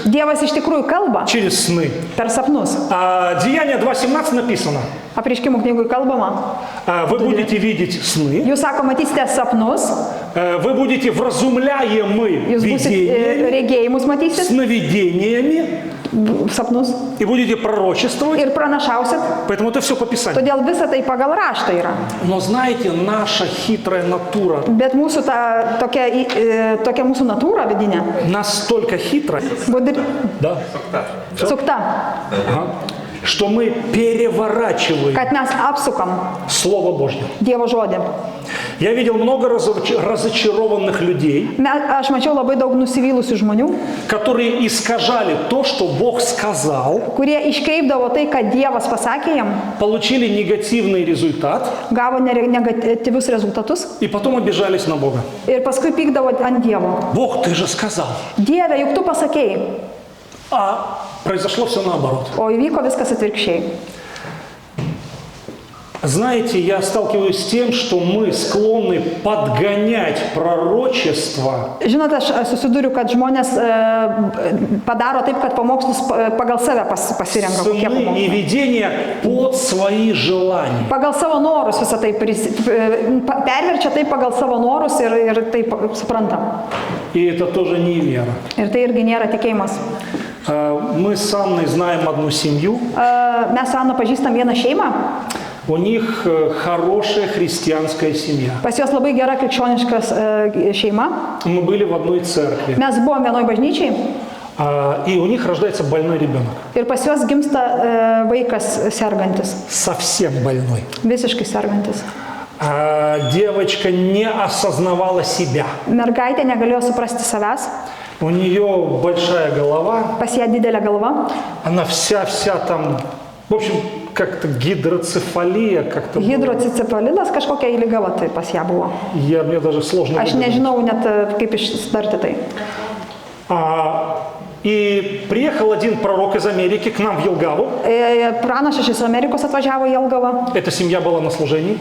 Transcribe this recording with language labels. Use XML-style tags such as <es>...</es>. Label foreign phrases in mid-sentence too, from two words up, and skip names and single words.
<lt>Dievas iš tikrųjų kalba</lt> <ru>через сны.</ru> <lt>per sapnus.</lt> <ru>Деяния 2.17 написано.</ru> <lt>Apreiškimų knygui kalbama.</lt> <ru>Вы будете видеть сны,</ru> <lt>Jūs sako, matysite sapnus,</lt> <ru>вы будете вразумляемы</ru> <lt>jūs būsite</lt> <ru>видениями,</ru> <lt>regėjimus matysit,</lt> <ru>сновидениями</ru> <lt>sapnus</lt> <ru>и будете пророчествовать.</ru> <lt>ir pranašausit.</lt> <ru>Поэтому это все по Писанию.</ru> <lt>Todėl visa tai pagal raštą yra.</lt> <ru>Но знаете, наша хитрая натура</ru> <lt>Bet mūsų tokia mūsų natūra vidinė,</lt> <ru>настолько хитрая, да,</ru> <lt>sukta,</lt> <ru>что мы переворачиваем</ru> <lt>kad mes apsukam</lt> <ru>Слово Божье.</ru> <lt>Dievo žodį.</lt> <ru>Я видел много разочарованных людей,</ru> <lt>Aš mačiau labai daug nusivylusių žmonių,</lt> <ru>которые искажали то, что Бог сказал,</ru> <lt>kurie iškreipdavo tai, ką Dievas pasakė jam,</lt> <ru>получили негативный результат</ru> <lt>gavo negatyvius rezultatus</lt> <ru>и потом обижались на Бога.</ru> <lt>ir paskui pykdavo ant Dievo.</lt> <ru>Бог, ты же сказал.</ru> <lt>Dieve, juk tu pasakėjai,</lt> <ru>А произошло все наоборот.</ru> <lt>o įvyko viskas atvirkščiai.</lt> <ru>Знаете, я сталкиваюсь с тем, что мы склонны подгонять пророчество</ru> <lt>Žinote, aš susiduriu, kad žmonės padaro taip, kad pamokslus pagal save pasirenka. Kokie</lt> <ru>сны и</ru> <lt>pamokslai.</lt> <ru>видения под свои желания.</ru> <lt>Pagal savo norus visą tai perverčia tai pagal savo norus ir taip supranta.</lt> <ru>И это тоже не вера.</ru> <lt>Ir tai irgi nėra tikėjimas.</lt> <ru>Мы с Анной знаем одну семью.</ru> <lt>Mes su Anu pažįstam vieną šeimą,</lt> <ru>У них хорошая христианская семья.</ru> <lt>pas juos labai gera krikščioniška šeima.</lt> <ru>Мы были в одной церкви.</ru> <lt>Mes buvom vienoj bažnyčiai</lt> <ru>И у них рождается больной ребенок.</ru> <lt>ir pas juos gimsta vaikas sergantis,</lt> <ru>Совсем больной.</ru> <lt>visiškai sergantis.</lt> <ru>Девочка не осознавала себя.</ru> <lt>Mergaitė negalėjo suprasti savęs,</lt> <ru>У нее большая голова.</ru> <lt>pas ją didelė galva,</lt> <ru>Она вся там, в общем, как-то гидроцефалия, как-то.</ru> <lt>hidrocicefalinas kažkokia įlygava tai pas ją buvo.</lt> <ru>Мне даже сложно.</ru> <lt>Aš</lt> <ru>выговорить.</ru> <lt>nežinau net kaip ištarti tai.</lt> <ru>И приехал один пророк из Америки к нам в Елгаву.</ru> <lt>Pranašas iš Amerikos atvažiavo į Jelgavą</lt> <ru>Эта семья была на служении.</ru>